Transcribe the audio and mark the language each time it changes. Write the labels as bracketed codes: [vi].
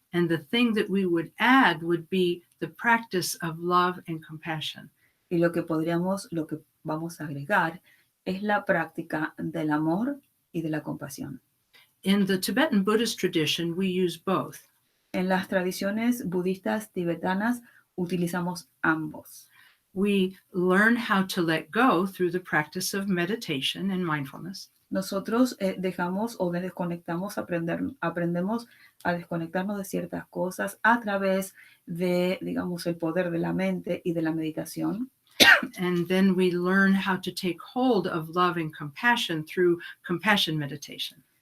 [en] And the thing that we would add would be the practice of love and compassion. [es] Y lo que vamos a agregar es la práctica del amor y de la compasión. [en] In the Tibetan Buddhist tradition, we use both. [es] En las tradiciones budistas tibetanas utilizamos ambos. [en] We learn how to let go through the practice of meditation and mindfulness. [es] Nosotros dejamos o desconectamos, aprendemos a desconectarnos de ciertas cosas a través de, digamos, el poder de la mente y de la meditación. [en] And then we learn how to take hold of love and compassion through compassion meditation.